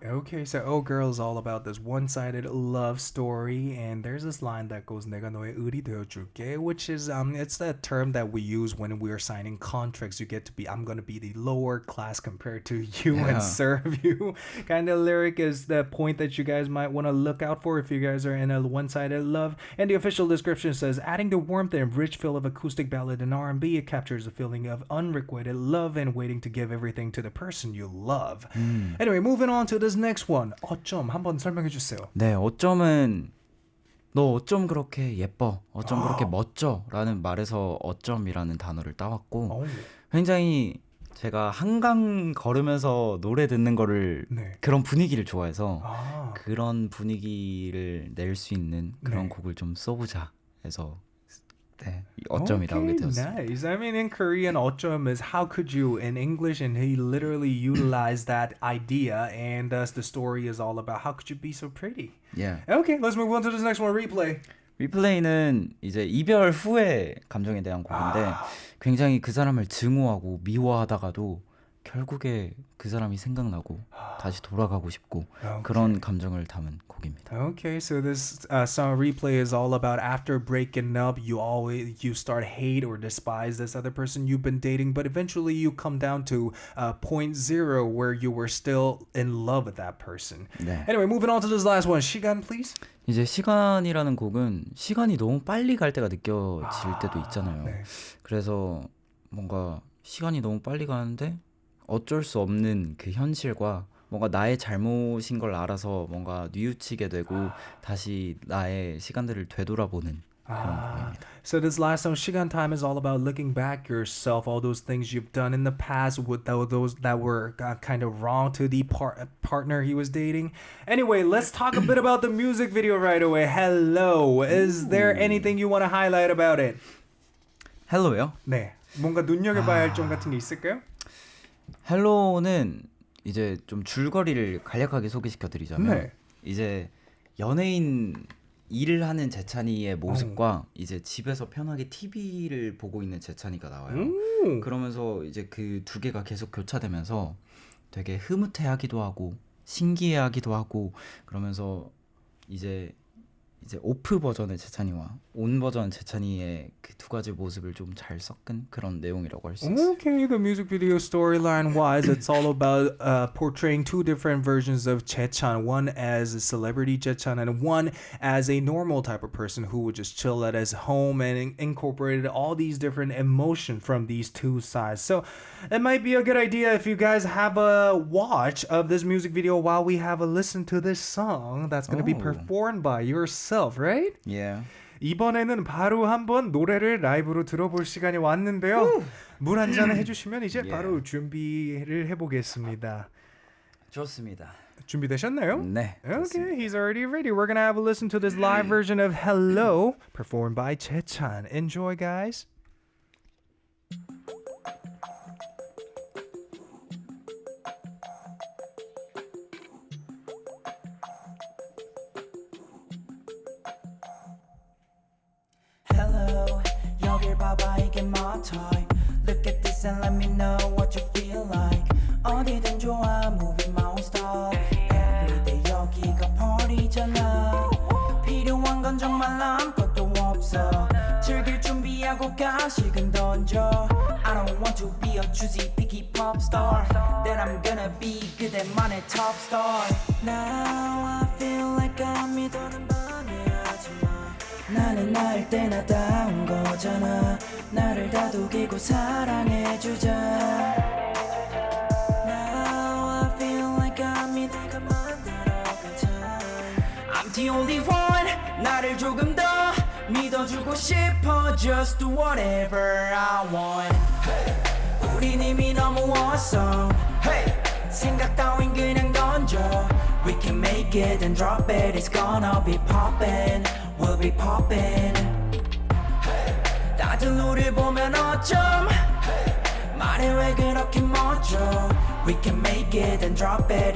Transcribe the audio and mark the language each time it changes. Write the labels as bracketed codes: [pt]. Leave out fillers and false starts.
[en] Okay, so Oh Girl is all about this one-sided love story, and there's this line that goes [ko] 내가 너의 을이 되어줄게, [en] which is it's that term that we use when we are signing contracts. You get to be, I'm gonna be the lower class compared to you and serve you. Kind of lyric is the point that you guys might want to look out for if you guys are in a one-sided love. And the official description says, adding the warmth and rich feel of acoustic ballad and R&B, it captures a feeling of unrequited love and waiting to give everything to the person you love. Anyway, moving on to this next one. [ko] 어쩜 한번 설명해 주세요. 네, 어쩜은 너 어쩜 그렇게 예뻐, 어쩜 그렇게 멋져 라는 말에서 어쩜이라는 단어를 따왔고 굉장히 제가 한강 걸으면서 노래 듣는 거를 그런 분위기를 좋아해서 그런 분위기를 낼 수 있는 그런 곡을 좀 써보자 해서 네, 어쩜이 나오게 되었습니다. [en] Nice. I mean, in Korean, 어쩜 is how could you in English, and he literally utilized that idea, and thus the story is all about how could you be so pretty. Yeah. Okay, let's move on to this next one. Replay. [ko] 리플레이는 이제 이별 후의 감정에 대한 곡인데 굉장히 그 사람을 증오하고 미워하다가도 결국에 그 사람이 생각나고 다시 돌아가고 싶고 그런 감정을 담은 곡입니다. [en] Okay, so this song Replay is all about after breaking up, you start hate or despise this other person you've been dating, but eventually you come down to point zero where you were still in love with that person. [ko] 네. [en] Anyway, moving on to this last one. 시간, please. [ko] 이제 시간이라는 곡은 시간이 너무 빨리 갈 때가 느껴질 때도 있잖아요. 네. 그래서 뭔가 시간이 너무 빨리 가는데 어쩔 수 없는 그 현실과 뭔가 나의 잘못인 걸 알아서 뭔가 뉘우치게 되고 다시 나의 시간들을 되돌아보는 그런 곡입니다. [en] So this last song, 시간 time, is all about looking back yourself, all those things you've done in the past with those that were kind of wrong to the partner he was dating. Anyway, let's talk a bit about the music video right away. Hello. Is there anything you want to highlight about it? [ko] 헬로요? 네. 뭔가 눈여겨봐야 할 점 같은 게 있을까요? 헬로는 이제 좀 줄거리를 간략하게 소개시켜드리자면 네. 이제 연예인 일을 하는 재찬이의 모습과 이제 집에서 편하게 TV를 보고 있는 재찬이가 나와요. 그러면서 이제 그 두 개가 계속 교차되면서 되게 흐뭇해하기도 하고 신기해하기도 하고 그러면서 이제 오프 버전의 재찬이와 온 버전 재찬이의 그 두 가지 모습을 좀 잘 섞은 그런 내용이라고 할 수 있어요. [en] Okay, the music video storyline wise, it's all about portraying two different versions of JAECHAN. One as a celebrity JAECHAN and one as a normal type of person who would just chill at his home and incorporated all these different emotions from these two sides. So it might be a good idea if you guys have a watch of this music video while we have a listen to this song that's going to be performed by yourself, right? Yeah. [ko] 이번에는 바로 한번 노래를 라이브로 들어볼 시간이 왔는데요. 물 한 잔을 해주시면 이제 바로 준비를 해보겠습니다. 좋습니다. 준비되셨나요? 네. [en] Okay, he's already ready. We're gonna have a listen to this live version of Hello, performed by JAECHAN. Enjoy, guys. [ko] Hello, 여길 봐봐 이게 [en] my time. Look at this and let me know what you feel like. [ko] 어디든 좋아, [en] moving my own style. [ko] Everyday 여기가 party잖아. 필요한 건 정말 아무것도 없어. 즐길 준비하고 가식은 던져. [en] I don't want to be a choosy picky pop star. Then I'm gonna be [ko] 그대만의 [en] top star. Now I feel like I'm [ko] 믿어는 방해하지마. 나는 나일 때나 다운 거잖아. 나를 다독이고 사랑해주자. [en] Now I feel like I'm [ko] 네가 만들어갈 [en] time. I'm the only one. [ko] 나를 조금 더 믿어주고 싶어. [en] Just do whatever I want. Hey. [ko] 우린 이미 너무 awesome. Hey. 생각 따윈 그냥 던져. [en] We can make it and drop it. It's gonna be poppin'. We'll be poppin'. Hey. [ko] 다들 우릴 보면 어쩜 hey. 말해 왜 그렇게 멋져. [en] We can make it and drop it.